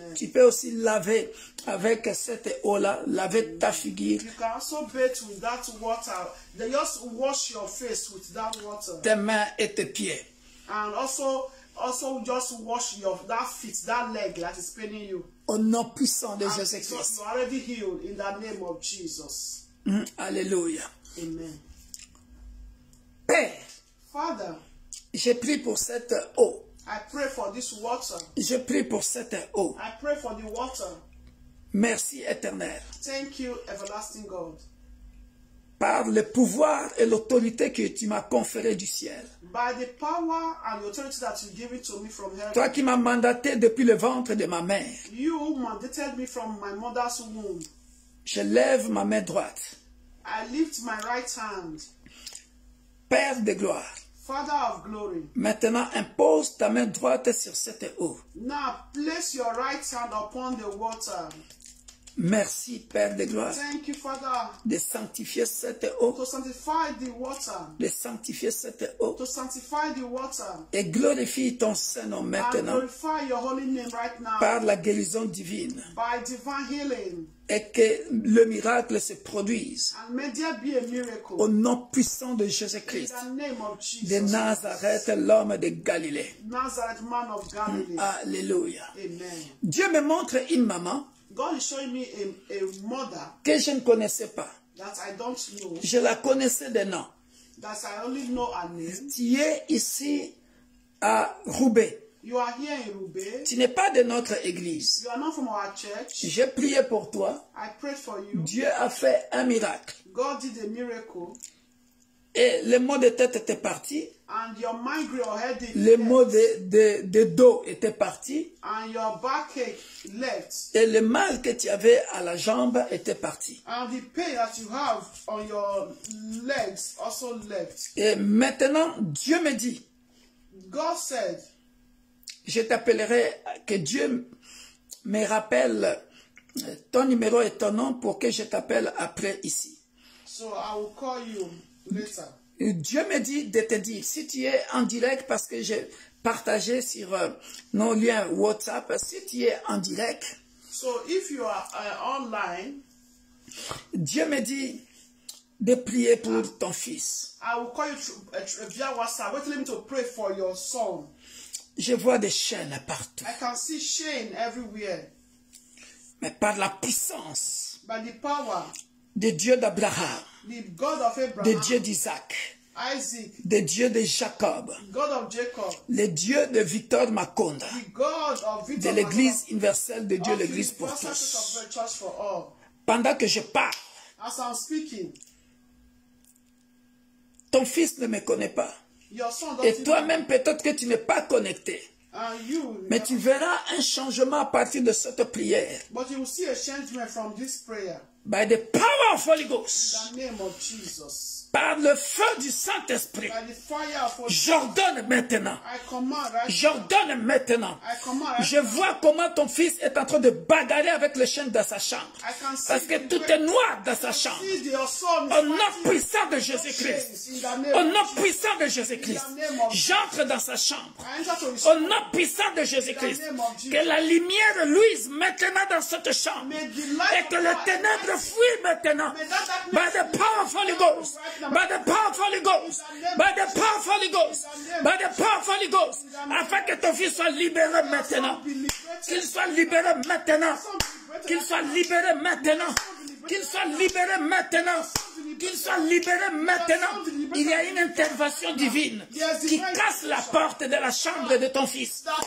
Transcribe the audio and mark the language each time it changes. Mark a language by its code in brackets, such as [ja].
[fr] Tu peux aussi laver avec cette eau-là, laver ta figure. [en] You can also bathe with that water. They just wash your face with that water. [fr] Tes mains et tes pieds. [en] And also just wash that feet, that leg that is paining you. [fr] Au nom puissant de [en] So [fr] Jésus-Christ. [en] you are already healed in the name of Jesus. Alléluia. Amen. [fr] Père, [en] Father, [fr] je prie pour cette eau. [en] I pray for this water. [fr] Je prie pour cette eau. [en] I pray for the water. [fr] Merci éternel. [en] Thank you, everlasting God. [fr] Par le pouvoir et l'autorité que tu m'as conféré du ciel. [en] By the power and the authority that you give it to me from heaven. [fr] Toi qui m'as mandaté depuis le ventre de ma mère. [en] You mandated me from my mother's womb. [fr] Je lève ma main droite. [en] I lift my right hand. [fr] Père de gloire. [en] Father of glory. [fr] Maintenant, impose ta main droite sur cette eau. [en] Now place your right hand upon the water. [fr] Merci, Père de gloire, [en] Thank you, Father, [fr] de sanctifier cette eau, [en] to sanctify the water. [fr] de sanctifier cette eau, [en] To sanctify the water. [fr] et glorifie ton Saint-Nom [en] And [fr] maintenant [en] glorify your holy name right now. [fr] par la guérison divine, [en] By divine healing. [fr] et que le miracle se produise [en] And may there be a miracle. [fr] au nom puissant de [en] In [fr] Jésus-Christ, [en] the name of Jesus. [fr] de Nazareth, l'homme de Galilée. [en] Nazareth, man of Galilee. Alléluia. Amen. [fr] Dieu me montre une maman [en] God is showing me a mother [fr] que je ne connaissais pas. [en] that I don't know. [fr] Je la connaissais de nom. [en] That I only know her name. [fr] Tu es ici à Roubaix. [en] You are here in Roubaix. [fr] Tu n'es pas de notre église. [en] You are not from our church. [fr] J'ai prié pour toi. [en] I prayed for you. [fr] Dieu a fait un miracle. [en] God did a miracle. [fr] Et les maux de tête étaient partis. [en] and your migraine or headache [fr] Les [en] left, [fr] maux de dos étaient partis. [en] and your backache left, [fr] Et le mal que tu avais à la jambe était parti. [en] and the pain that you have on your legs also left. [fr] Et maintenant, Dieu me dit, [en] God said, [fr] je t'appellerai, que Dieu me rappelle ton numéro et ton nom pour que je t'appelle après ici. [en] so I will call you later. [fr] Et Dieu me dit de te dire, si tu es en direct, parce que j'ai partagé sur nos liens WhatsApp, si tu es en direct, [en] So if you are online, [fr] Dieu me dit de prier pour ton fils. [en] I will call you via WhatsApp. Wait, let me to pray for your son. [fr] Je vois des chaînes partout, [en] I can see shame everywhere. [fr] mais par la puissance [en] By the power, [fr] de Dieu d'Abraham, [en] the God of [fr] de [en] Abraham, [fr] Dieu d'Isaac, [en] Isaac, [fr] de Dieu de Jacob, [en] God of Jacob, [fr] le Dieu de Victor Makonda, [en] the God of [fr] de [en] Victor, [fr] l'Église universelle de Dieu, [en] of the [fr] l'Église pour [en] Universal [fr] tous. [en] Church of the Church for all. [fr] Pendant que je parle, [en] As I'm speaking, [fr] ton fils ne me connaît pas. [en] your son [fr] Et [en] doesn't [fr] toi-même, peut-être que tu n'es pas connecté. [en] and you, [fr] Mais tu verras un changement à partir de cette prière. [en] but you will see a changement from this prayer. By the power of Holy Ghost. In the name of Jesus. [fr] Par le feu du Saint-Esprit. [en] By the fire of Holy [fr] J'ordonne maintenant. [en] I command right now. [fr] J'ordonne maintenant. [en] I command right [fr] Je [en] now. [fr] vois comment ton fils est en train de bagarrer avec le chien dans sa chambre. [en] I can see [fr] Parce que [en] the [fr] tout [en] way- [fr] est noir dans sa chambre. [en] See your son is [fr] Au nom [en] fighting [fr] puissant de [en] chains [fr] Jésus-Christ. [en] in the name [fr] Au [en] of [fr] nom [en] Jesus. [fr] puissant de Jésus-Christ. J'entre dans sa chambre. [en] I enter to his [fr] Au nom puissant de Jésus-Christ. Que la lumière luise maintenant dans cette chambre. [en] May the light [fr] Et que [en] of [fr] les [en] God [fr] ténèbres fuient maintenant. [en] By the power of Holy Ghost. By the power of Holy Ghost. By the power of Holy Ghost. By the power of Holy Ghost. [fr] Afin que ton fils soit libéré maintenant. [en] be liberated. [fr] Qu'il soit libéré maintenant. Qu'il soit libéré maintenant. Qu'il soit libéré maintenant. Qu'il soit libéré maintenant. Il y a une intervention divine qui casse la porte de la chambre de ton fils.